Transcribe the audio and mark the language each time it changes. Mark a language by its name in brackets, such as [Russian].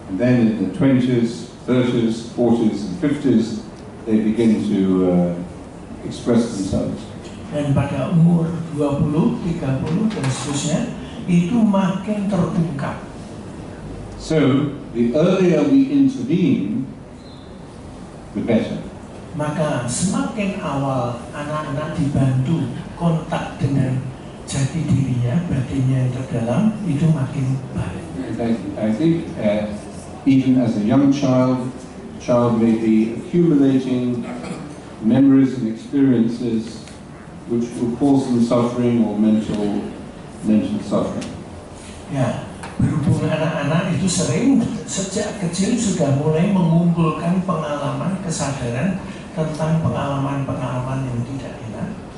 [English] And then in the 20s, 30s, 40s, and 50s, they begin to express themselves. [Indonesian] Dan pada umur 20, 30 dan seterusnya itu makin terungkap. [English] So the earlier we intervene, the better. [Indonesian] Maka semakin awal anak-anak dibantu kontak dengan jati dirinya, batinnya yang terdalam, itu makin baik. [English] I think even as a young child may be accumulating memories and experiences which will cause them suffering or mental suffering. [Indonesian] Ya, berhubung anak-anak itu sering sejak kecil sudah mulai mengumpulkan pengalaman, kesadaran tentang pengalaman-pengalaman yang tidak enak.